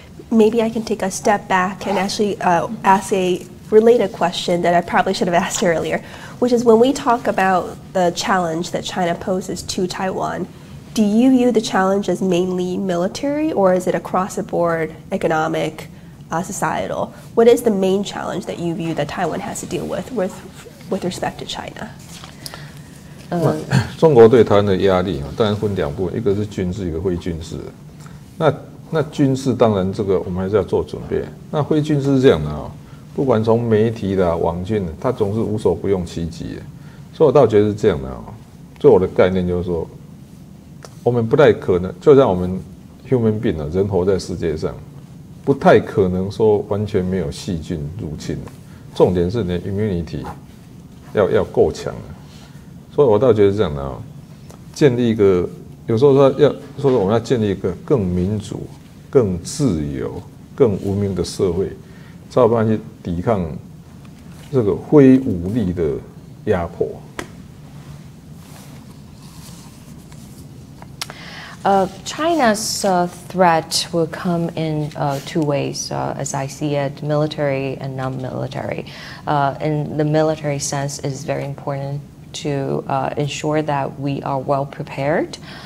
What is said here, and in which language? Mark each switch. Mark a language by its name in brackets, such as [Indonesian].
[English] Maybe I can take a step back and actually ask a related question that I probably should have asked earlier, which is when we talk about the challenge that China poses to Taiwan, do you view the challenge as mainly military, or is it across the board, economic, societal? What is the main challenge that you view that Taiwan has to deal with respect to China? [Chinese] 中国对台湾的压力当然分2部分，一个是军事，一个非军事。那军事当然这个我们还是要做准备。那非军事是这样的不管从媒体啦、网军，它总是无所不用其极。所以我倒觉得是这样的就我的概念就是说，我们不太可能，就像我们 human being 人活在世界上，不太可能说完全没有细菌入侵。重点是你的 immunity 要够强。所以我倒觉得是这样的建立一个，有时候说我们要建立一个更民主、更自由、更文明的社会，才有办法去抵抗这个非武力的压迫。 [English] China's threat will come in two ways, as I see it, military and non-military. In the military sense, it is very important to ensure that we are well prepared.